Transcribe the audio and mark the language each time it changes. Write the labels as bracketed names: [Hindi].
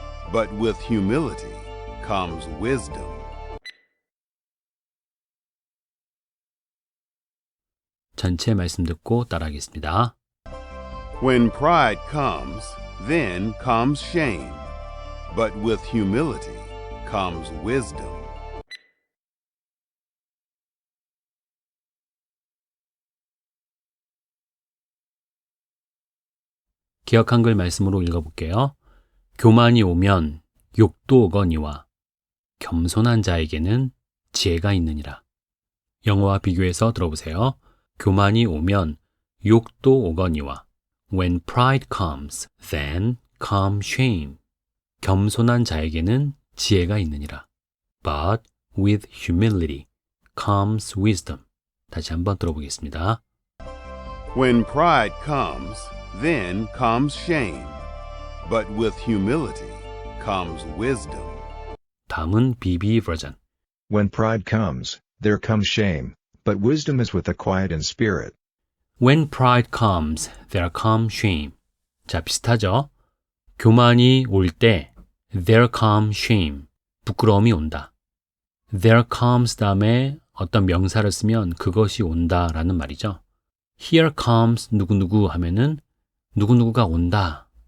[English] But with humility comes wisdom. [Korean] 전체 말씀 듣고 따라하겠습니다. [English] When pride comes, then comes shame. But with humility comes wisdom. [Korean] 기억 한글 말씀으로 읽어볼게요. 교만이 오면 욕도 오거니와 겸손한 자에게는 지혜가 있느니라. 영어와 비교해서 들어보세요. 교만이 오면 욕도 오거니와 [English] When pride comes, then comes shame. [Korean] 겸손한 자에게는 지혜가 있느니라. [English] But with humility comes wisdom. [Korean] 다시 한번 들어보겠습니다. [English] When pride comes, then comes shame. But with humility comes wisdom. [Korean] 다음은 BB 버전. [English] When pride comes, there comes shame, but wisdom is with the quiet in spirit. When pride comes, there comes shame. [Korean] 자, 비슷하죠? 교만이 올 때 [English] there comes shame. [Korean] 부끄러움이 온다. There comes 다음에 어떤 명사를 쓰면 그것이 온다라는 말이죠. Here comes 누구누구 하면은 누구누구가 온다.